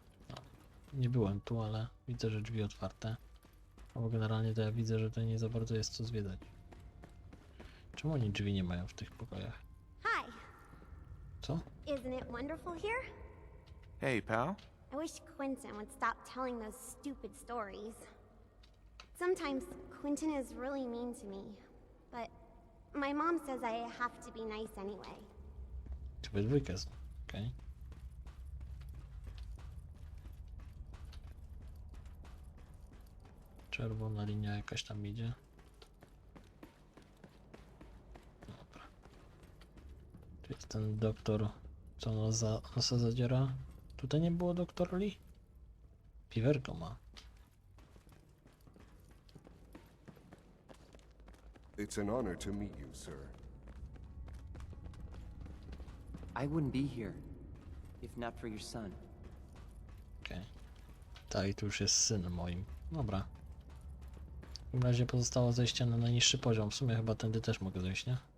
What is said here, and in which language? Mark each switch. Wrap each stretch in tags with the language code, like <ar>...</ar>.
<pl>No, nie byłem tu, ale widzę, że drzwi otwarte. Bo generalnie to ja widzę, że to nie za bardzo jest co zwiedzać. Czemu oni drzwi nie mają w tych pokojach?</pl> <en>Hi.</en> <pl>Co?</pl> <en>Isn't it wonderful here? Hey, pal. I wish Quentin would stop telling those stupid stories. Sometimes Quentin is really mean to me, but my mom says I have to be nice anyway.</en> <pl>Czy we dwójkę są? Okej. Czerwona linia jakaś tam idzie. Dobra. Tu jest ten doktor, co nosa zadziera. Tutaj nie było doktor Lee? Piwerko ma.</pl> <en>It's an honor to meet you, sir. I wouldn't be here if not for your son.</en> <pl>Okej. Tak, i tu już jest syn moim. Dobra. W takim razie pozostało zejście na najniższy poziom. W sumie chyba tędy też mogę zejść, nie?</pl>